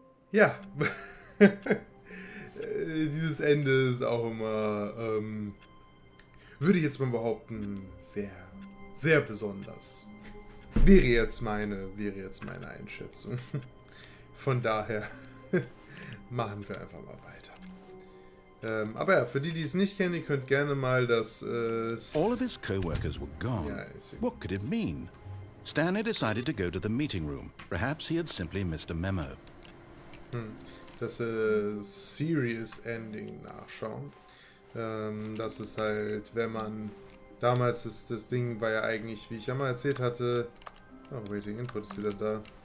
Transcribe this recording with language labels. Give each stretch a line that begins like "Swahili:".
German: Ja, dieses Ende ist auch immer, würde ich jetzt mal behaupten, sehr, sehr besonders. Wäre jetzt meine Einschätzung. Von daher machen wir einfach mal weiter. Aber ja, für die, die es nicht kennen, ihr könnt gerne mal das...
English: All of his co-workers were gone.
German: Ja,
English: What could it mean? Stanley decided to go to the meeting room. Perhaps he had simply missed a memo.
German: Das Serious Ending nachschauen. Das ist halt, wenn man... Damals ist das Ding, war ja eigentlich, wie ich ja mal erzählt hatte... Oh, Waiting Input ist wieder da.